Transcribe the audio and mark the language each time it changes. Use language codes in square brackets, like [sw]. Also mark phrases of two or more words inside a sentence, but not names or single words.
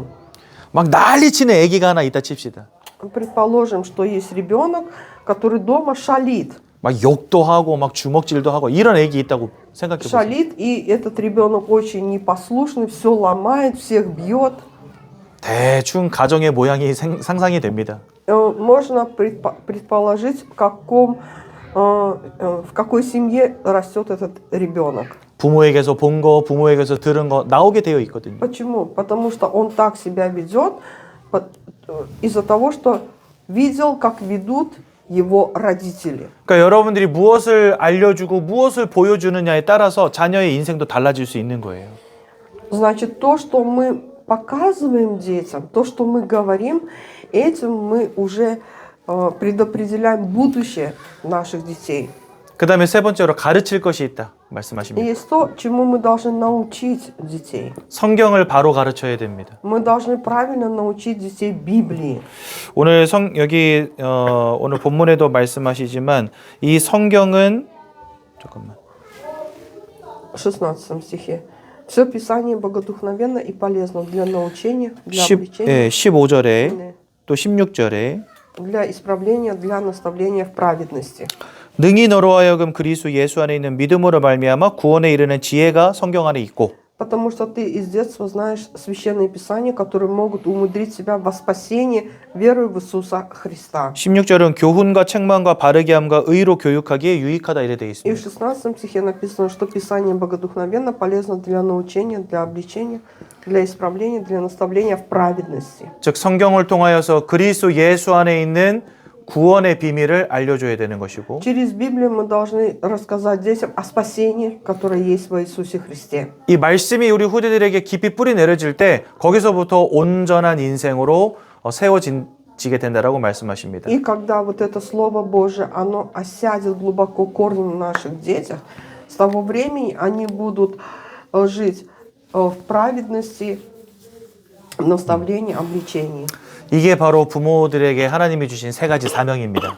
[ko] 막 난리치는 애기가 하나 있다 칩시다. [ru] Предположим, что есть ребенок, который дома шалит. [ko] 막 욕도 하고 막 주먹질도 하고 이런 애기 있다고 생각해 보세요. [ru] Шалит, и этот ребенок очень непослушный, все ломает, всех бьет. [ko] 대충 가정의 모양이 상상이 됩니다. [ru] Можно предположить, в какой семье растет этот ребенок. [ko] 부모에게서 본 거, 부모에게서 들은 거 나오게 되어 있거든요. [ru] Почему? Потому что он так себя ведет из-за того, что видел, как ведут его родители. [ko] 그러니까 여러분들이 무엇을 알려주고 무엇을 보여주느냐에 따라서 자녀의 인생도 달라질 수 있는 거예요. [ru] Значит, то, что мы показываем детям, то, что мы говорим, этим мы уже предопределяем будущее наших детей. [ko] 그 다음에 세 번째로 가르칠 것이 있다 [ru] И [ko] 말씀하십니다. [ru] есть то, чему мы должны научить детей. [ko] 성경을 바로 가르쳐야 됩니다. [ru] Мы должны правильно научить детей Библии. [ko] 오늘 여기 오늘 본문에도 말씀하시지만 이 성경은 잠깐만. [ru] В 16 стихе. Все Писание богодухновенно и полезно для научения, для [ko] 15절에 또 16절에 [ru] для исправления, для наставления в праведности. [ko] 능히 너로 하여금 그리스도 예수 안에 있는 믿음으로 말미암아 구원에 이르는 지혜가 성경 안에 있고 [ru] Потому что ты из детства знаешь священные Писания, которые могут умудрить себя во спасении верою в Иисуса Христа. [ko] 16절은 교훈과 책망과 바르게 함과 의로 교육하기에 유익하다 이래 되어 [ru] И в [ko] 있습니다. [ru] 16 стихе написано, что Писание богодухновенно полезно для научения, для обличения, для исправления, для наставления в праведности. [ko] 즉 성경을 통하여서 그리스도 예수 안에 있는 구원의 비밀을 알려줘야 되는 것이고 [ru] Через Библию мы должны рассказать детям о спасении, которое есть во Иисусе Христе. [ko] 이 말씀이 우리 후대들에게 깊이 뿌리 내려질 때 거기서부터 온전한 인생으로 세워지게 된다라고 말씀하십니다. [ru] И когда вот это Слово Божие, оно осядет глубоко корнем в наших детях, с того времени они будут жить в праведности, в наставлении, обличении. [ko] 이게 바로 부모들에게 하나님이 주신 세 가지 사명입니다.